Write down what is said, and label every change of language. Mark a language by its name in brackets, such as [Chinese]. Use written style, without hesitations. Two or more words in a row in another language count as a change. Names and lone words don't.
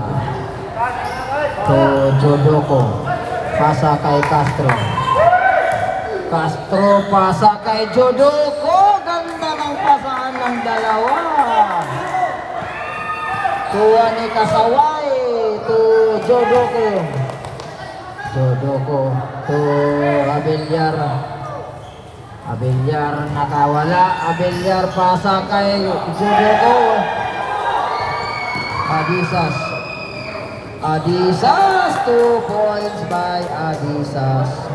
[Filipino] To Jodoko. Pasa kay Castro. Castro pasa kay Jodoko. Ganda ng pasahan ng dalawa. Tuwa ni Kasaway to Jodoko. Jodoko to Abelyar. Abelyar nakawala. Abelyar pasa kay Jodoko. [English] Adisas 2 points by Adisas.